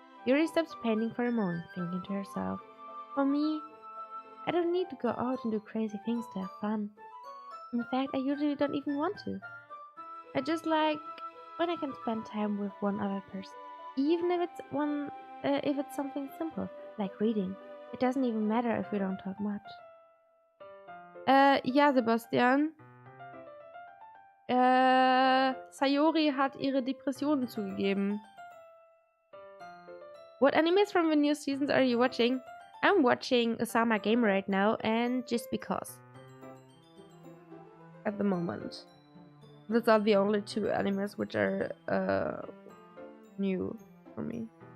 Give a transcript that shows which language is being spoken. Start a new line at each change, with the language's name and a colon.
English: Yuri stops painting for a moment, thinking to herself, for me, I don't need to go out and do crazy things to have fun. In fact, I usually don't even want to. I just like when I can spend time with one other person. Even if it's something simple, like reading. It doesn't even matter if we don't talk much.
German: Ja, Sebastian. Sayori hat ihre Depressionen zugegeben.
English: What animes from the new seasons are you watching? I'm watching Osama Game right now, and just because. At the moment. Those are the only two animes which are new for me.